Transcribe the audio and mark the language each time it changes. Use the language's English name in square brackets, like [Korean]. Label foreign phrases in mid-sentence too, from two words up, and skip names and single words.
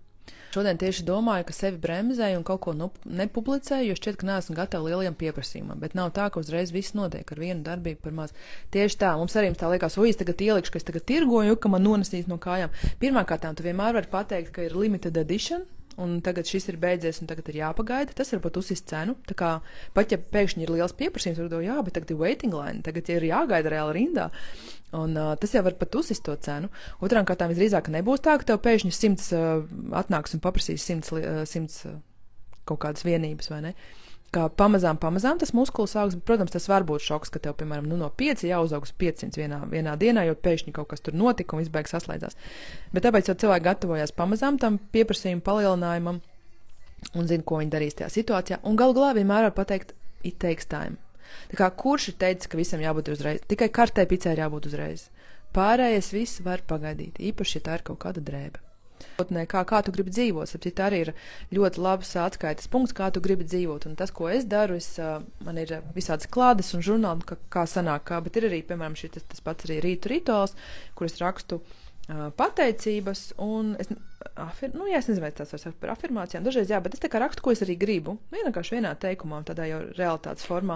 [Latvian] Šodien tieši domāju, ka sevi bremzēju un kaut ko nepublicēju, jo šķiet, ka neesmu gatava lielajam pieprasījumam, bet nav tā, ka uzreiz viss notiek ar vienu darbību par maz. Tieši tā, mums arī tā liekas, es tagad ielikšu, ka es tagad tirgoju, ka man nonesīs no kājām. Pirmkārt, tu vienmēr vari pateikt, ka ir [English] limited edition, [Latvian] un tagad šis ir beidzies, un tagad ir jāpagaida, tas var pat uzsist cenu. Tā kā pat ja pēkšņi ir liels pieprasījums, tad jā, bet tagad ir [English] waiting line, [Latvian] tagad ir jāgaida reāli rindā. Un tas jau var pat uzsist to cenu. Otrām kārtām visdrīzāk nebūs tā, ka tev pēkšņi 100 atnāks un paprasīs 100 kaut kādas vienības, vai ne? Kā pamazām tas muskulis augs, bet, protams, tas var būt šoks, ka tev, piemēram, no 5 jāuzaug uz 500 vienā dienā, jo pēkšņi kaut kas tur notika un viss beigas saslēdzās. Bet tāpēc jau cilvēki gatavojās pamazām tam pieprasījumu palielinājumam un zina, ko viņi darīs tajā situācijā. Un galu galā vienmēr var pateikt, [English] it takes time. [Latvian] Tā kā kurš ir teicis, ka visam jābūt uzreiz? Tikai kartē picē ir jābūt uzreiz. Pārējais viss var pagaidīt, īpaši, ja tā ir kaut kāda drēbe. Kā tu gribi dzīvot, sapcīt, arī ir ļoti labs atskaites punkts, kā tu gribi dzīvot. Un tas, ko es daru, man ir visādas klādes un žurnāli, kā sanāk, bet ir arī, piemēram, tas pats arī rītu rituāls, kur es rakstu pateicības, un es nezinu, vai tas var sakt par afirmācijām, dažreiz jā, bet es tā kā rakstu, ko es arī gribu, vienkārši vienā teikumā, tādā jau realitātes formā.